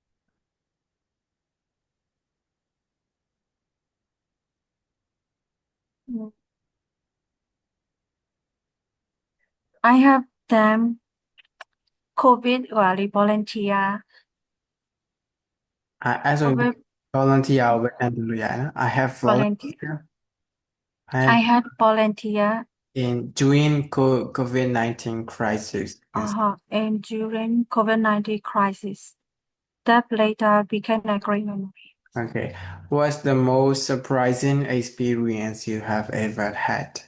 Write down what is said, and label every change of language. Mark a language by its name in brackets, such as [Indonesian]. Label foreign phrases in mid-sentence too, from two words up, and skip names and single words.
[English] I have done COVID ဟိုလေ volunteer As a COVID [Burmese] volunteer ကိုပဲတန်းပြလို့ရတယ်နော် [English] I have volunteer volunteer I I have had volunteer in during COVID-19 crisis. and during COVID-19 crisis that later became a great memory Okay. What's the most surprising experience you have ever had?